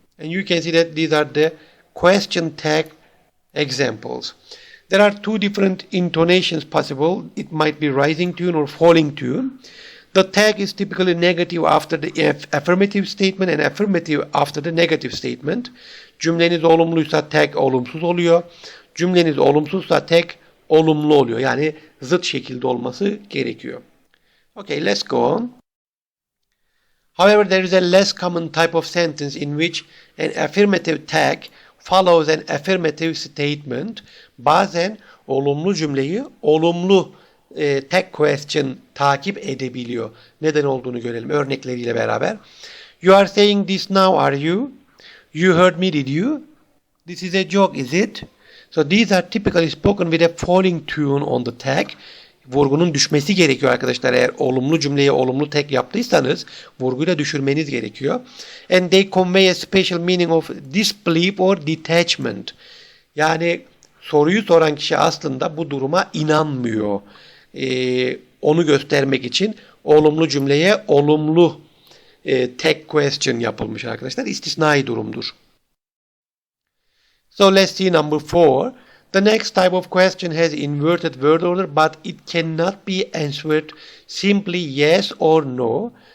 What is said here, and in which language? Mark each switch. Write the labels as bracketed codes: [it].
[en] And you can see that these are the question tag examples. There are two different intonations possible. It might be rising tune or falling tune. The tag is typically negative after the affirmative statement and affirmative after the negative statement. [tr] Cümleniz olumluysa tag olumsuz oluyor. Cümleniz olumsuzsa tag olumlu oluyor. Yani zıt şekilde olması gerekiyor. [en] Okay, let's go on. However, there is a less common type of sentence in which an affirmative tag follows an affirmative statement. [tr] Bazen olumlu cümleyi olumlu tek question takip edebiliyor. Neden olduğunu görelim örnekleriyle beraber. [en] You are saying this now, are you? You heard me, did you? This is a joke, is it? So these are typically spoken with a falling tone on the tag. [tr] Vurgunun düşmesi gerekiyor arkadaşlar. Eğer olumlu cümleyi olumlu tek yaptıysanız vurguyla düşürmeniz gerekiyor. [en] And they convey a special meaning of disbelief or detachment. [tr] Yani soruyu soran kişi aslında bu duruma inanmıyor. Onu göstermek için olumlu cümleye olumlu tek question yapılmış arkadaşlar. İstisnai durumdur. [en] So let's see number 4. The next type of question has inverted word order, but it cannot be answered simply yes or no.